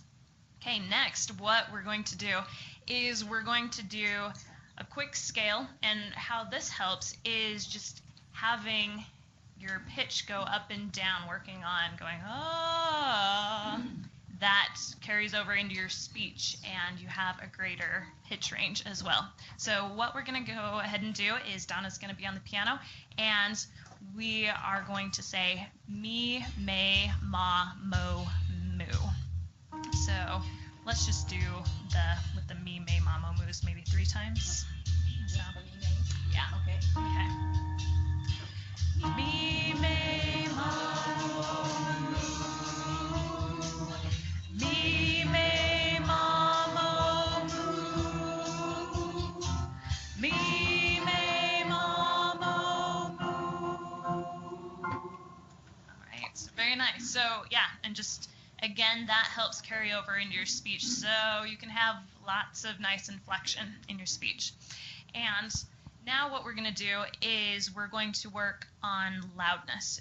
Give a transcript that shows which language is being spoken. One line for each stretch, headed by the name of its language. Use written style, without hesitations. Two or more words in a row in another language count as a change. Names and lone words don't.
English: Okay, next, what we're going to do is we're going to do a quick scale, and how this helps is just having your pitch go up and down, working on going, oh, that carries over into your speech, and you have a greater pitch range as well. So what we're going to go ahead and do is Donna's going to be on the piano, and we are going to say me, may, ma, mo, moo. So let's just do with the me, may, ma, mo, moos maybe 3 times. So, yeah. Okay. Okay. Me, may, ma, mo, moo. Me, may, ma, mo, moo. Me, may, ma, mo, moo. All right, so very nice. So yeah, and just again, that helps carry over into your speech, so you can have lots of nice inflection in your speech. And now what we're going to do is we're going to work on loudness.